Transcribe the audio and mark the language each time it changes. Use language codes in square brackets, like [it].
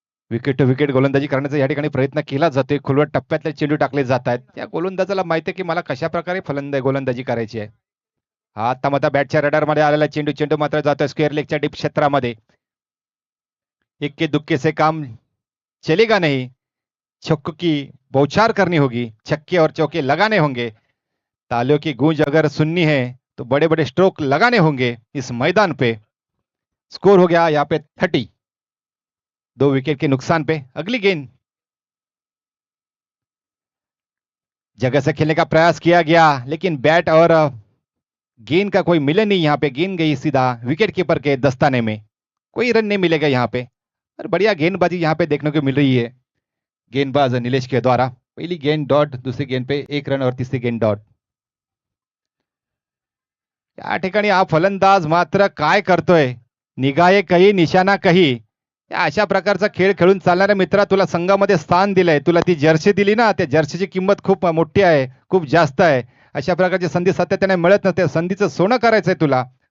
[mr] Wicket to wicket गोलंदाजी करण्याचा या ठिकाणी प्रयत्न केला जातोय. खुलवट टप्प्यातले चेंडू टाकले जात आहेत. त्या गोलंदाजाला माहिती आहे की मला कशा प्रकारे गोलंदाजी करायची आहे. हा आता मात्र बॅटच्या रडार मध्ये आलेला चेंडू, चेंडू मात्र जातोय स्क्वेअर लेगच्या डीप क्षेत्रामध्ये. [hi] इक्के दुक्के से काम चलेगा नहीं, छक्कों की बौछार करनी होगी, छक्के और चौके लगाने होंगे. तालियों की गूंज अगर सुननी है तो बड़े बड़े स्ट्रोक लगाने होंगे इस मैदान पे. स्कोर हो गया यहाँ पे 30, 2 विकेट के नुकसान पे. अगली गेंद जगह से खेलने का प्रयास किया गया, लेकिन बैट और गेंद का कोई मिले नहीं. यहाँ पे गेंद गई सीधा विकेट कीपर के दस्ताने में. कोई रन नहीं मिलेगा यहाँ पे. और बढ़िया गेंदबाजी यहाँ पे देखने को मिल रही है गेंदबाज नीलेश के द्वारा. पहली गेंद डॉट, दूसरी गेंद पे 1 रन और तीसरी गेंद डॉट. [mr] या ठिकाणी हा फलंदाज मात्र काय करतोय, [hi] निगाहे कही निशाणा कही. [mr] या अशा प्रकारचा खेळ खेळून चालणाऱ्या मित्रा, तुला संघामध्ये स्थान दिलंय, तुला ती जर्सी दिली ना, त्या जर्सीची किंमत खूप मोठी आहे, खूप जास्त आहे. अशा प्रकारची संधी सातत्याने मिळत नसते. संधीचं सोनं करायचंय तुला.